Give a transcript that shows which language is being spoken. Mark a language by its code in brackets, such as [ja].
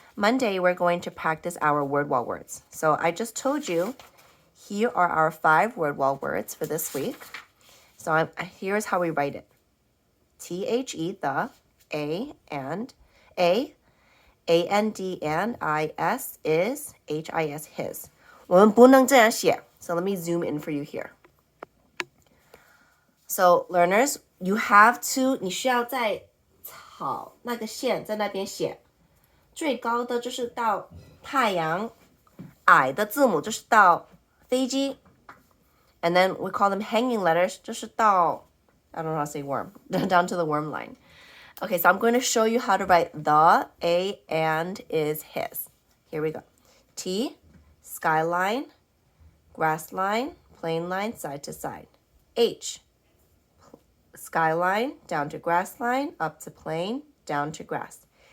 [en] Monday, we're going to practice our word wall words. So I just told you, here are our 5 word wall words for this week. So here's how we write it. T-H-E, the, A, and, A, A-N-D, and, I-S, is, H-I-S, his. [zh] 我们不能这样写. [en] So let me zoom in for you here. So learners, you have to, [zh] 你需要在草那个线在那边写。最高的就是到太阳，矮的字母就是到飞机。 [en] And then we call them hanging letters, [zh] 就是到 [en] I don't know how to say worm. Down to the worm line. Okay, so I'm going to show you how to write the, a, and is his. Here we go. T, skyline, grass line, plain line, side to side. H, skyline, down to grass line, up to plain, down to grass.